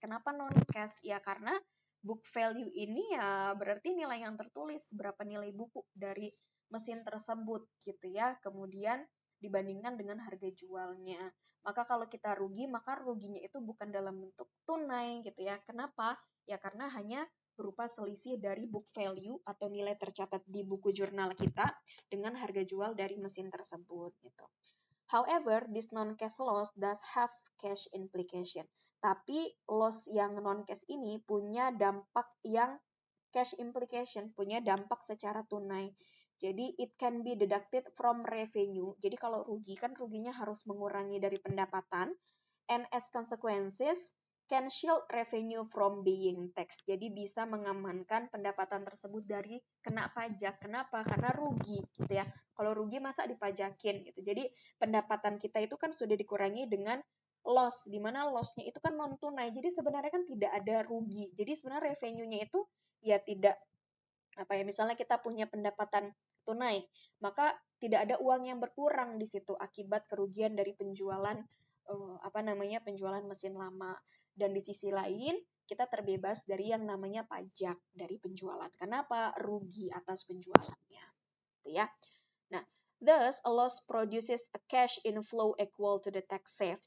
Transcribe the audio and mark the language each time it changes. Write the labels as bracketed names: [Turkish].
[Indonesian] Kenapa non-cash? Ya karena book value ini ya berarti nilai yang tertulis, berapa nilai buku dari mesin tersebut gitu ya, kemudian dibandingkan dengan harga jualnya. Maka kalau kita rugi, maka ruginya itu bukan dalam bentuk tunai gitu ya. Kenapa? Ya karena hanya berupa selisih dari book value atau nilai tercatat di buku jurnal kita dengan harga jual dari mesin tersebut gitu. [English] However, this non-cash loss does have cash implication. [Indonesian] Tapi loss yang non-cash ini punya dampak yang cash implication, punya dampak secara tunai. [English] Jadi it can be deducted from revenue. [Indonesian] Jadi kalau rugi kan ruginya harus mengurangi dari pendapatan, [English] and as consequences can shield revenue from being taxed. [Indonesian] Jadi bisa mengamankan pendapatan tersebut dari kena pajak. Kenapa? Karena rugi gitu ya. Kalau rugi masa dipajakin gitu. Jadi pendapatan kita itu kan sudah dikurangi dengan loss, di mana loss-nya itu kan non tunai. Jadi sebenarnya kan tidak ada rugi. Jadi sebenarnya revenue-nya itu ya tidak apa ya, misalnya kita punya pendapatan tunai, maka tidak ada uang yang berkurang di situ akibat kerugian dari penjualan penjualan mesin lama. Dan di sisi lain kita terbebas dari yang namanya pajak dari penjualan. Kenapa? Rugi atas penjualannya. Gitu ya. [English] Nah, thus a loss produces a cash inflow equal to the tax save.